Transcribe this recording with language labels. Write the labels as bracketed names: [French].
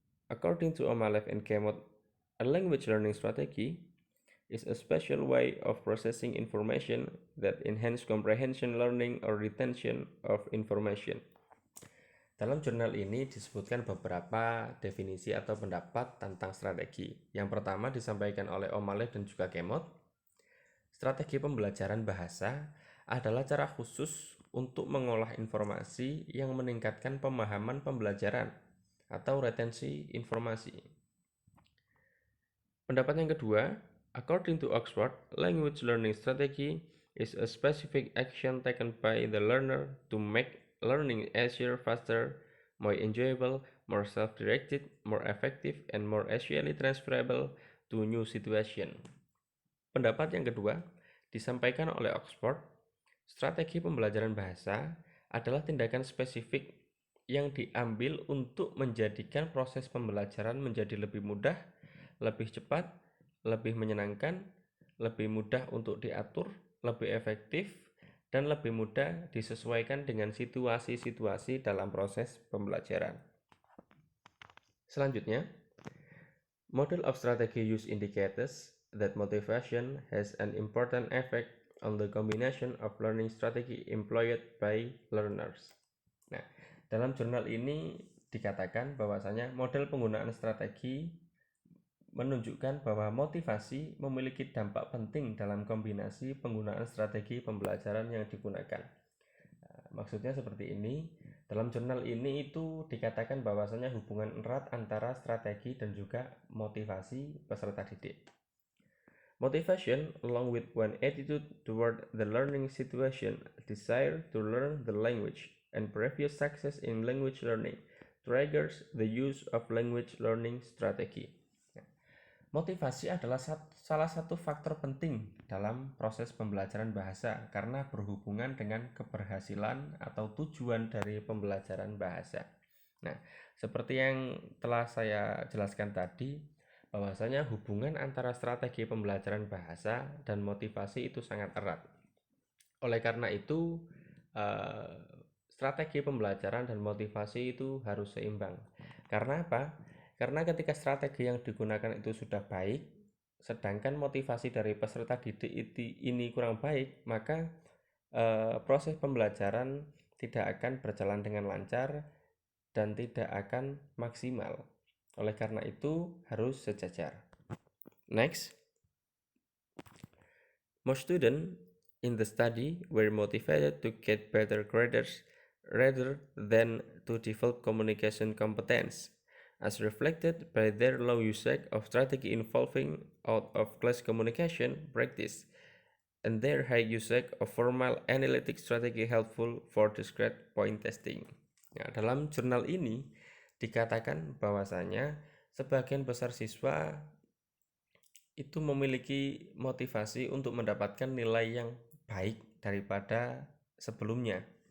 [English] According to Omalef and Kemot, a language learning strategy is a special way of processing information that enhance comprehension, learning, or retention of information. [Indonesian] Dalam jurnal ini disebutkan beberapa definisi atau pendapat tentang strategi. Yang pertama disampaikan oleh Omalef dan juga Kemot. Strategi pembelajaran bahasa adalah cara khusus untuk mengolah informasi yang meningkatkan pemahaman pembelajaran atau retensi informasi. Pendapat yang kedua, [English] according to Oxford, language learning strategy is a specific action taken by the learner to make learning easier, faster, more enjoyable, more self-directed, more effective, and more easily transferable to new situation. [Indonesian] Pendapat yang kedua disampaikan oleh Oxford, strategi pembelajaran bahasa adalah tindakan spesifik yang diambil untuk menjadikan proses pembelajaran menjadi lebih mudah, lebih cepat, lebih menyenangkan, lebih mudah untuk diatur, lebih efektif, dan lebih mudah disesuaikan dengan situasi-situasi dalam proses pembelajaran. Selanjutnya, [English] model of strategy use indicators that motivation has an important effect on the combination of learning strategy employed by learners. [Indonesian] Nah, dalam jurnal ini dikatakan bahwasanya model penggunaan strategi menunjukkan bahwa motivasi memiliki dampak penting dalam kombinasi penggunaan strategi pembelajaran yang digunakan. Maksudnya seperti ini, dalam jurnal ini itu dikatakan bahwasanya hubungan erat antara strategi dan juga motivasi peserta didik. [English] Motivation, along with one attitude toward the learning situation, desire to learn the language, and previous success in language learning, triggers the use of language learning strategy. [Indonesian] Motivasi adalah salah satu faktor penting dalam proses pembelajaran bahasa karena berhubungan dengan keberhasilan atau tujuan dari pembelajaran bahasa. Nah, seperti yang telah saya jelaskan tadi, bahwasanya hubungan antara strategi pembelajaran bahasa dan motivasi itu sangat erat. Oleh karena itu, strategi pembelajaran dan motivasi itu harus seimbang. Karena apa? Karena ketika strategi yang digunakan itu sudah baik, sedangkan motivasi dari peserta didik ini kurang baik, maka proses pembelajaran tidak akan berjalan dengan lancar dan tidak akan maksimal. Oleh karena itu harus sejajar. [English] Next, most students in the study were motivated to get better grades rather than to develop communication competence, as reflected by their low usage of strategy involving out-of-class communication practice and their high usage of formal analytic strategy helpful for discrete point testing. [Indonesian] Nah, dalam jurnal ini dikatakan bahwasanya sebagian besar siswa itu memiliki motivasi untuk mendapatkan nilai yang baik daripada sebelumnya.